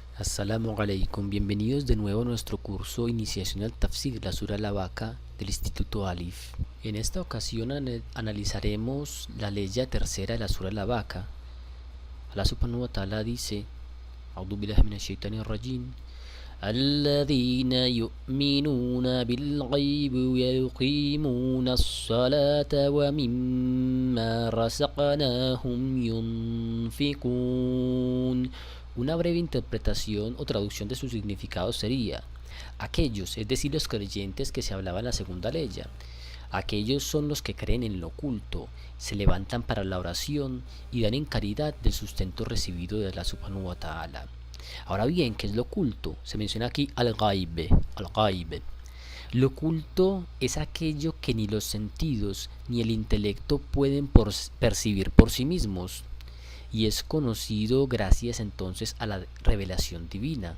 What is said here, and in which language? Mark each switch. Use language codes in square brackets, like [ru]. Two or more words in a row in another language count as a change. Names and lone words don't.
[ar] السلام عليكم, [es] bienvenidos de nuevo a nuestro curso Iniciación al Tafsir, la Sura Al-Baqarah del Instituto Alif. En esta ocasión analizaremos la ley tercera de la Sura Al-Baqarah. [ar] الله سبحانه وتعالى dice: أعوذ بالله من الشيطان الرجيم. الذين يؤمنون بالغيب ويقيمون الصلاة ومما رزقناهم ينفقون. [es] Una breve interpretación o traducción de su significado sería: aquellos, es decir, los creyentes que se hablaba en la segunda ley, aquellos son los que creen en lo oculto, se levantan para la oración y dan en caridad del sustento recibido de [ar] الله سبحانه وتعالى. [es] Ahora bien, ¿qué es lo oculto? Se menciona aquí al-ghaib. Lo oculto es aquello que ni los sentidos ni el intelecto pueden percibir por sí mismos, y es conocido gracias entonces a la revelación divina.